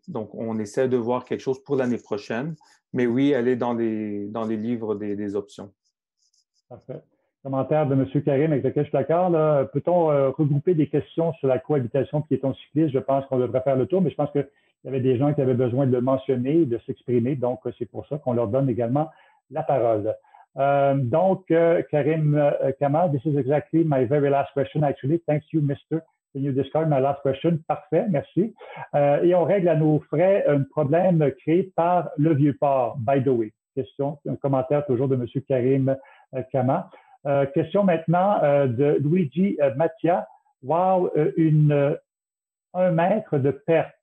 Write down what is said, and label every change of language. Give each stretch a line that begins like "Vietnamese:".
French: Donc, on essaie de voir quelque chose pour l'année prochaine. Mais oui, elle est dans les livres des options. Parfait. Commentaire de M. Karim avec lequel je suis d'accord. Peut-on regrouper des questions sur la cohabitation piéton-cycliste? Je pense qu'on devrait faire le tour, mais je pense qu'il y avait des gens qui avaient besoin de le mentionner, de s'exprimer. Donc, c'est pour ça qu'on leur donne également la parole.
English: Karim Kamal, this is exactly my very last question, actually. Thanks you, Mr. Can you discard my last question?
French: Parfait, merci. Et on règle à nos frais un problème créé par le Vieux-Port,
English: by the way.
French: Question, un commentaire toujours de M. Karim Kama. Question maintenant de Luigi Mattia. Wow, 1 mètre de perte.